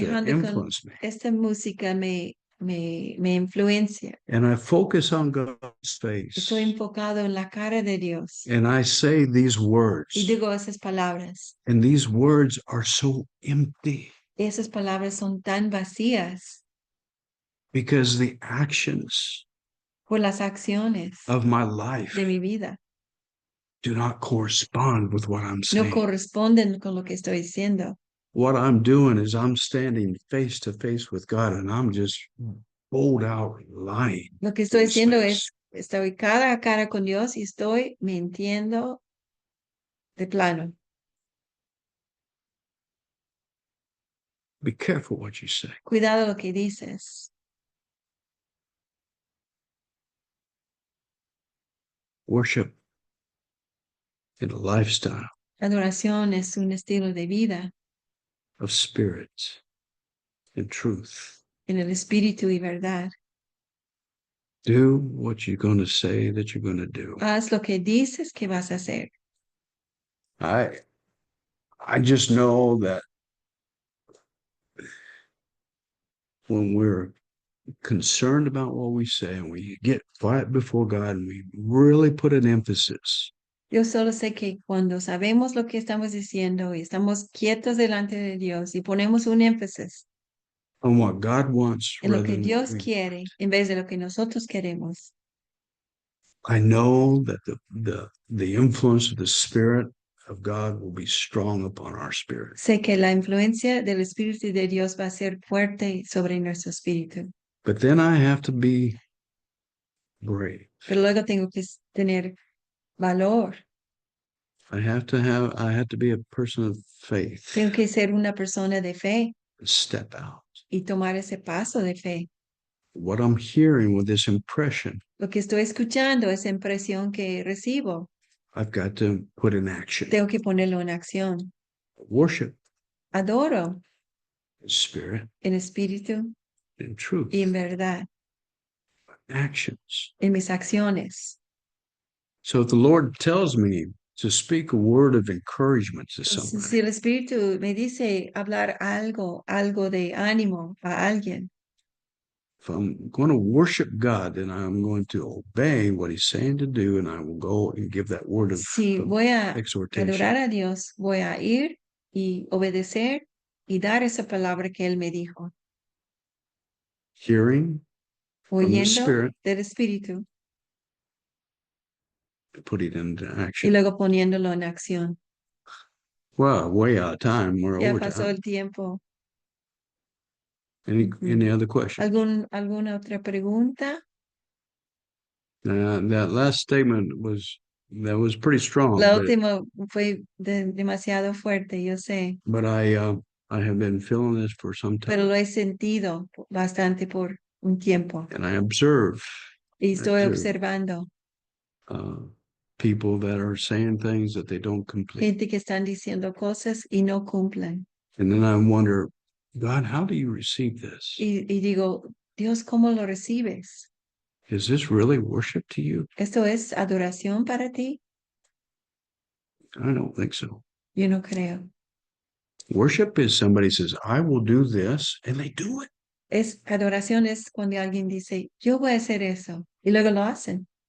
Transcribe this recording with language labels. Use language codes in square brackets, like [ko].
[es] Dejando con [en] influence me. [es] esta música me influencia. [en] And I focus on God's face. [es] Estoy enfocado en la cara de Dios. [en] And I say these words. [es] Y digo esas palabras. [en] And these words are so empty. [es] Esas palabras son tan vacías [en] Because the actions [es] por las acciones [en] of my life [es] de mi vida. [en] do not correspond with what I'm [es] No [en] saying. [es] corresponden con lo que estoy diciendo. [en] What I'm doing is I'm standing face to face with God and I'm just bold out lying. [es] Lo que estoy [en] in his [es] haciendo [en] face. [es] es, estoy cara a cara con Dios y estoy mintiendo de plano. [en] Be careful what you say. [es] Cuidado lo que dices. [en] Worship is a lifestyle [es] Adoración es un estilo de vida [en] of spirit and truth. [es] en el espíritu y verdad. [en] Do what you're going to say that you're going to do. [es] Haz lo que dices que vas a hacer. [en] I just know that when we're concerned about what we say and we get quiet before God and we really put an emphasis [es] Yo solo sé que cuando sabemos lo que estamos diciendo y estamos quietos delante de Dios y ponemos un énfasis [en] on what God wants [es] en lo [en] rather [es] que [en] than [es] Dios [en] what we- [es] quiere en vez de lo que nosotros queremos, [en] I know that the influence of the Spirit of God will be strong upon our spirit. [es] sé que la influencia del Espíritu de Dios va a ser fuerte sobre nuestro espíritu. [en] But then I have to be brave. [es] Pero luego tengo que tener valor. [en] I have to be a person of faith. [es] Tengo que ser una persona de fe [en] Step out. [es] y tomar ese paso de fe. [en] What I'm hearing with this impression, [es] Lo que estoy escuchando, esa impresión que recibo, [en] I've got to put in action. [es] tengo que ponerlo en acción. [en] Worship [es] Adoro [en] in spirit [es] en espíritu [en] and truth. [es] y en verdad, [en] Actions. [es] en mis acciones. [en] So if the Lord tells me to speak a word of encouragement to [es] Entonces, [en] somebody, [es] si el Espíritu me dice hablar algo de ánimo a alguien, [en] if I'm going to worship God, then I'm going to obey what He's saying to do, and I will go and give that word of [es] si voy a [en] exhortation. [es] adorar a Dios, voy a ir y obedecer y dar esa palabra que Él me dijo, [en] Hearing the [es] oyendo [en] Spirit. [es] del Espíritu [en] to put it into [es] y [en] action. [es] luego poniéndolo en acción. [en] Well, way out of time. We're [es] Ya [en] over [es] pasó [en] time. [es] el tiempo. [en] Any other questions? [es] ¿Alguna otra pregunta? [en] That last statement was pretty strong, [es] La [en] but, [es] última fue demasiado fuerte, yo sé, [en] but I have been feeling this for some [es] pero [en] time, [es] lo he sentido bastante por un tiempo [en] and I observe [es] y estoy [en] Observe. [es] observando [en] people that are saying things that they don't complete, [es] gente que están diciendo cosas y no cumplen. [en] and then I wonder, God, how do you receive this? [es] Y digo, Dios, ¿cómo lo recibes? [en] Is this really worship to you? [es] ¿Esto es adoración para ti? [en] I don't think so. [es] Yo no creo. [en] Worship is somebody says, I will do this, and they do it. [es] Adoración es cuando alguien dice, yo voy a hacer eso, y luego lo hacen.